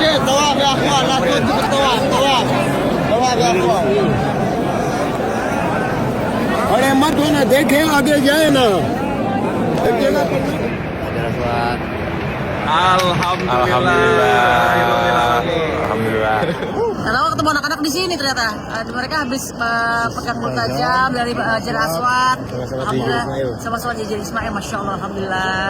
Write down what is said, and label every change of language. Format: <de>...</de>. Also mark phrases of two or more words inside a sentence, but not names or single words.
<id>Cik,</id> <ar>طواف يا إخوان,</ar> <id>langsung cepet tawaf.</id> <ar>طواف يا إخوان.</ar> <hi>अरे मत हो ना देखे आगे जाए ना एक जगह पर</hi> <id>Alhamdulillah. Kalau ketemu anak-anak di sini ternyata mereka habis pegang multajam dari Hajar Aswad. Alhamdulillah sama sholat Hajar Ismail,</id> <ar>ما شاء الله,</ar> <id>alhamdulillah.</id>